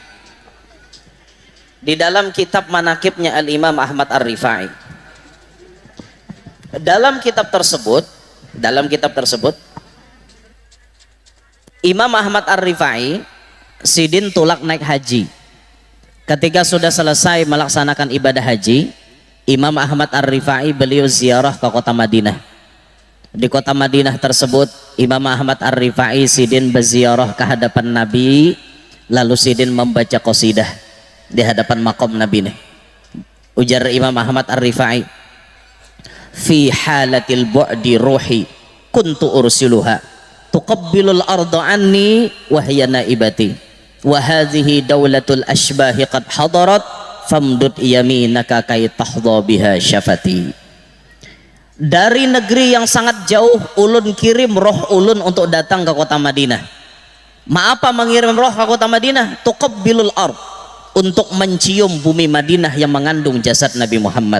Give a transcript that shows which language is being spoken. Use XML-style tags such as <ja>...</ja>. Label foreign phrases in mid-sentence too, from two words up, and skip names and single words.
<id>Di dalam kitab manakibnya Al-Imam Ahmad Ar-Rifai, dalam kitab tersebut Imam Ahmad Ar-Rifai</id> <bjn>sidin tulak</bjn> <id>naik haji. Ketika sudah selesai melaksanakan ibadah haji, Imam Ahmad Ar-Rifai beliau ziarah ke kota Madinah. Di kota Madinah tersebut Imam Ahmad Ar-Rifai sidin berziarah ke hadapan Nabi, lalu sidin membaca qasidah di hadapan makom Nabi nih. Ujar Imam Ahmad Ar-Rifai,</id> <ar>في حالة البعد روحي كنت أرسلها تقبل الأرض عني وهي نائبتي وهذه دولة الأشباح قد حضرت فامدد يمينك كي تحظى بها شفتي.</ar> <id>Dari negeri yang sangat jauh ulun kirim roh ulun untuk datang ke kota Madinah. Apa mengirim roh ke kota Madinah?</id> <ar>تقبل الأرض,</ar> <id>untuk mencium bumi Madinah yang mengandung jasad Nabi Muhammad.</id>